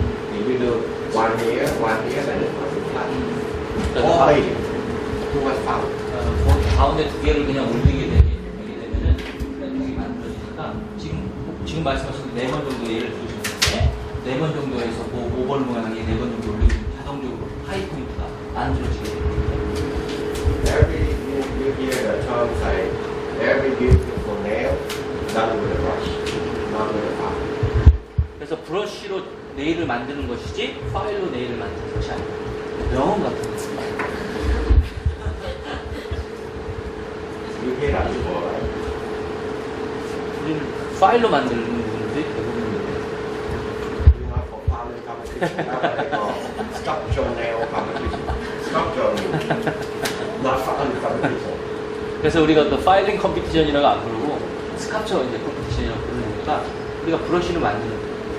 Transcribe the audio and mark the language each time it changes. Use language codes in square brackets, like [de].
[en] If you do one here, then it's going to be flat. All medium. Too much power. [ko] 그 가운데 두 개를 그냥 되면은 이 만들어지니까 지금 말씀하신 4번 정도 예를 들으셨는데 4번 정도에서 그 5번 모양의 4번 정도 올리면 자동적으로 하이 포인트가 만들어지게 됩니다. [en] Every you hear the term say every beautiful nail done with a brush, not with a file. [ko] 그래서 브러쉬로 네일을 만드는 것이지 파일로 네일을 만드는 것이 아니다. 명언 같은 거. [en] You hear that before, right? [ko] 우리는 파일로 만드는 분들이 대부분인데. [en] You know, for filing competition, now they call sculpture nail competition. Sculpture means not filing competition. [ko] 그래서 우리가 또 파일링 컴피티션이라고 안 부르고 스카처 이제 컴피티션이라고 부르니까 우리가 브러쉬를 만드는 거죠.